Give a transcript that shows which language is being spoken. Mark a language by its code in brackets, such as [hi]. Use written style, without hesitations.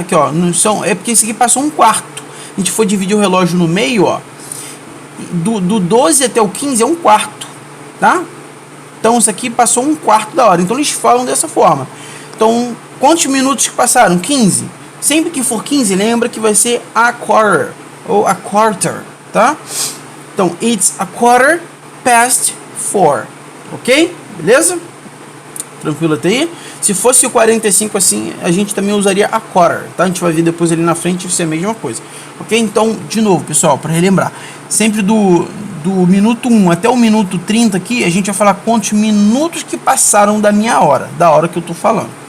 [pt] Aqui, ó, não são, é porque esse aqui passou um quarto. A gente for dividir o relógio no meio, ó, do 12 até o 15 é um quarto, tá? Então isso aqui passou um quarto da hora. Então eles falam dessa forma. Então, quantos minutos que passaram? 15. Sempre que for 15, lembra que vai ser a quarter ou a quarter, tá? [en] Então, it's a quarter past 4. [pt] Ok? Beleza? Tranquilo até aí? Se fosse o 45 assim, a gente também usaria a quarter, tá? A gente vai ver depois ali na frente, isso é a mesma coisa. Ok? Então, de novo, pessoal, para relembrar, sempre do minuto 1 até o minuto 30 aqui, a gente vai falar quantos minutos que passaram da minha hora, da hora que eu tô falando.